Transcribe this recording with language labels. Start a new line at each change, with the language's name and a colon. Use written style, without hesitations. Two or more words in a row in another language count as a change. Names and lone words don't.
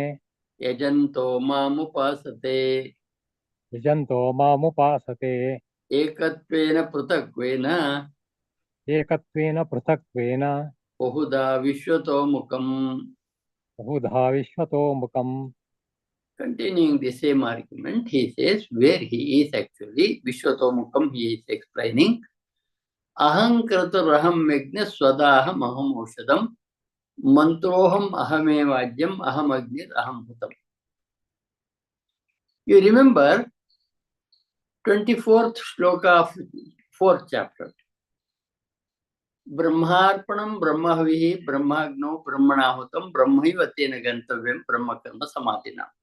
Sanskrit: यजन्तो मामुपासते यजन्तो मामुपासते एकत्वेन पृथक्त्वेन एकत्वेन पृथक्त्वेन बहुधा विश्वतोमुखम्. बहुधा विश्वतो मुखम्.
English: Continuing the same argument, he says where he is actually Vishwatomukam, he is explaining
Sanskrit: अहंक्रतुरहं यज्ञः स्वधाहम् अहम् औषधम् मन्त्रोऽहम् अहमेवाज्यम् अहम् अग्निर् अहम् भूतम्.
English: You remember 24th shloka of 4th chapter.
Sanskrit: ब्रह्मार्पणं ब्रह्महविः ब्रह्माग्नौ ब्रह्मणाहुतम् ब्रह्मैव तेन गन्तव्यं ब्रह्मकर्म समाधिना.